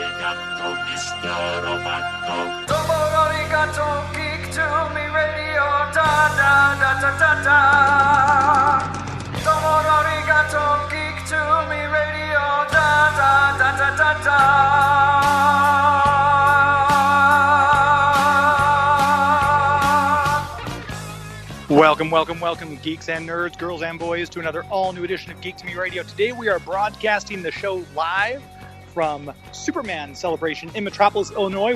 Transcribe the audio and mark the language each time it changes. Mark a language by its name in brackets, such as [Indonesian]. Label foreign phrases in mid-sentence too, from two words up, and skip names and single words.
[Italian] fatto, Mr. Fatto. [English] Dopo arigato, geek to me radio, da da da da da da. Dopo arigato, geek to me radio, da da da da da da. Welcome, geeks and nerds, girls and boys, to another all-new edition of Geek to Me Radio. Today we are broadcasting the show live from Superman Celebration in Metropolis, Illinois.